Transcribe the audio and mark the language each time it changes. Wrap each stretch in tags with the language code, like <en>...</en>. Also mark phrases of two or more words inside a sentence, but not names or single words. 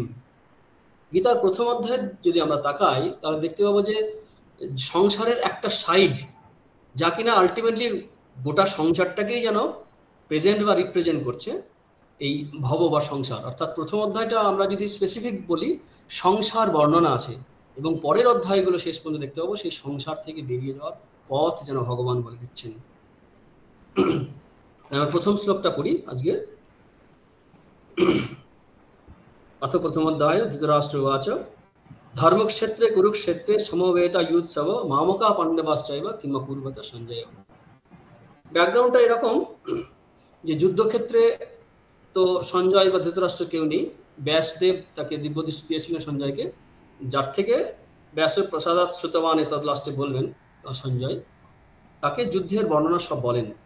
<bn>গীতার প্রথম অধ্যায় যদি আমরা তাকাই, তাহলে দেখতে পাবো যে সংসারের একটা সাইড, যা কিনা আলটিমেটলি গোটা সংসারটাকেই যেন প্রেজেন্ট বা রিপ্রেজেন্ট করছে, এই ভব বা সংসার। অর্থাৎ প্রথম অধ্যায়টা আমরা যদি স্পেসিফিক বলি, সংসার বর্ণনা আছে, এবং পরের অধ্যায়গুলো শেষ পর্যন্ত দেখতে পাবো সেই সংসার থেকে বেরিয়ে যাওয়ার পথ যেন ভগবান বলে দিচ্ছেন। আমরা প্রথম শ্লোকটা পড়ি আজকে।</bn> <sa>अथ प्रथमोऽध्याय धृतराष्ट्रोवाच धर्मक्षेत्रे कुरुक्षेत्रे समवेतायुत्सव मामका पाण्डवाश्चैव किम अकुर्वत সঞ্জয়।</sa> <bn>ব্যাকগ্রাউন্ডটা এরকম যে যুদ্ধক্ষেত্রে তো সঞ্জয় বা ধৃতরাষ্ট্র কেউ নেই। ব্যাসদেব তাকে দিব্যদৃষ্টি দিয়েছিলেন সঞ্জয়কে, যার থেকে ব্যাসের</bn> <sa>প্রসাদাৎ শ্রুতবান এতদ</sa> <bn>লাস্টে বলবেন সঞ্জয়, তাকে যুদ্ধের বর্ণনা সব বলেন।</bn>